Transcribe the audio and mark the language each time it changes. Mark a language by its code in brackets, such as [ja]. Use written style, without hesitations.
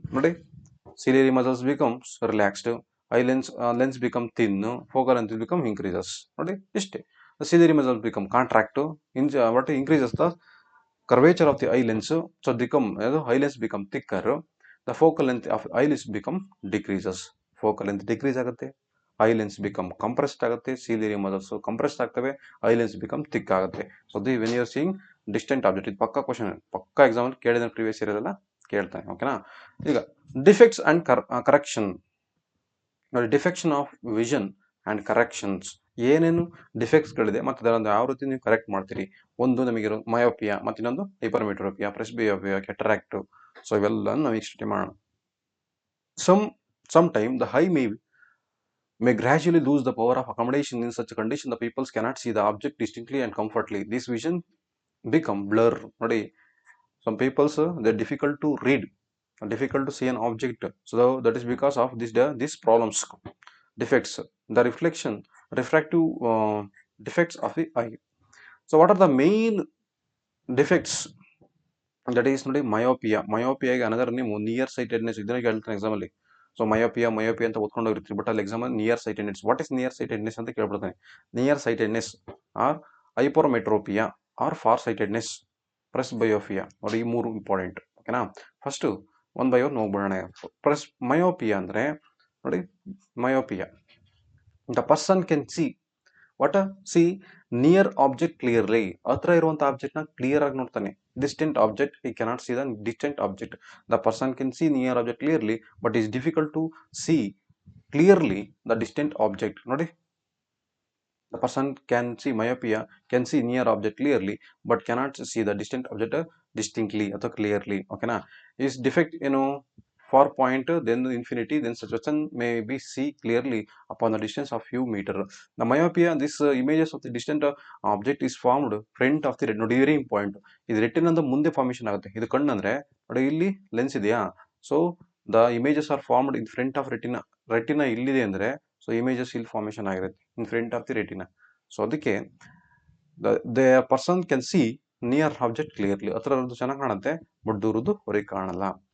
[en] ನೋಡಿ, ciliary muscles becomes relaxed, lens become thin, focal length become increases. [kn] ನೋಡಿ ಇಷ್ಟೇ. [en] Ciliary muscles become contract, what increases the curvature of the eye lens, so eye lens become thicker, the focal length of eye lens become decreases, focal length decrease ಆಗುತ್ತೆ, eye lens become compressed ಆಗುತ್ತೆ, ciliary muscles compressed ಆಗ್ತವೆ, eye lens become thick ಆಗುತ್ತೆ. So when you are seeing distant object, [kn] ಇದು ಪಕ್ಕಾ question, ಪಕ್ಕಾ exam ಕೇಳಿದ previous year ಎಲ್ಲ ಕೇಳ್ತಾನೆ. ಓಕೆನಾ? ಈಗ ಡಿಫೆಕ್ಟ್ಸ್ ಅಂಡ್ ಕರೆಕ್ಷನ್. ನೋಡಿ, defection of vision and corrections, ಏನೇನು ಡಿಫೆಕ್ಟ್ಸ್ಗಳಿದೆ ಮತ್ತು ಅದನ್ನು ಯಾವ ರೀತಿ ನೀವು ಕರೆಕ್ಟ್ ಮಾಡ್ತೀರಿ. ಒಂದು ನಮಗಿರೋ ಮಯೋಪಿಯಾ, ಮತ್ತು ಇನ್ನೊಂದು ಹೈಪರ್ಮೆಟ್ರೋಪಿಯಾ, ಪ್ರೆಸ್ಬಿಯೋಪಿಯಾ, ಕೆಟರಾಕ್ಟ್. ಸೊ ಇವೆಲ್ಲ ನಾವು ಈಗ ಸ್ಟಡಿ ಮಾಡೋಣ. [en] Some time the eye may gradually lose the power of accommodation. In such a condition, the pupils cannot see the object distinctly and comfortably. This vision become blur. Nodi, some people's they're difficult to read, difficult to see an object. So that is because of these problems, defects, the refractive defects of the eye. So what are the main defects? [kn] That is ನೋಡಿ, ಮಯೋಪಿಯಾಗೆ another name near sightedness. ಇದನ್ನ ಕೇಳ್ತಾನೆ exam ಅಲ್ಲಿ. So myopia ಅಂತ ಓದ್ಕೊಂಡು ಹೋಗಿರ್ತೀವಿ, but ಅಲ್ಲಿ exam ಅಲ್ಲಿ near sightedness, what is near sightedness ಅಂತ ಕೇಳ್ಬಿಡ್ತಾನೆ. Near sightedness R hypermetropia R for sightedness, ಪ್ರೆಸ್ಬಯೋಪಿಯಾ. ನೋಡಿ, ಈ 3 ಇಂಪಾರ್ಟೆಂಟ್. ಓಕೆನಾ? ಫಸ್ಟ್ ಒನ್ ಬೈ ಒನ್ ಹೋಗ್ಬಿಡೋಣ. ಮಯೋಪಿಯಾ ಅಂದ್ರೆ ನೋಡಿ, myopia [en] the person can see near object clearly, [kn] ಹತ್ರ ಇರುವಂತ ಆಬ್ಜೆಕ್ಟ್ ನ ಕ್ಲಿಯರ್ ಆಗಿ ನೋಡ್ತಾನೆ. [en] Distant object he cannot see the distant object. The person can see near object clearly, but it is difficult to see clearly the distant object. ನೋಡಿ, the person can see myopia, can see near object clearly, but cannot see the distant object distinctly ಅಥವಾ clearly. ಓಕೆನಾ? is defect for point, then infinity, then such person may be see clearly upon the distance of few meter. The myopia, this images of the distant object is formed front of the retina. [kn] ನೋಡಿ, very important. ಇದು retina ಅಂತ ಮುಂದೆ formation ಆಗುತ್ತೆ. ಇದು ಕಣ್ಣು ಅಂದ್ರೆ ನೋಡಿ, ಇಲ್ಲಿ ಲೆನ್ಸ್ ಇದೆಯಾ, [en] so the images are formed in front of retina [kn] ಇಲ್ಲಿದೆ ಅಂದ್ರೆ, ಸೊ ಇಮೇಜಸ್ ಇಲ್ಲಿ ಫಾರ್ಮೇಶನ್ ಆಗಿರುತ್ತೆ [en] In front of the retina. [kn] So ಅದಕ್ಕೆ [en] the person can see near object clearly, [kn] ಹತ್ರ ಚೆನ್ನಾಗಿ ಕಾಣುತ್ತೆ, ಬಟ್ ದೂರದ್ದು ಹೊರಗೆ ಕಾಣಲ್ಲ.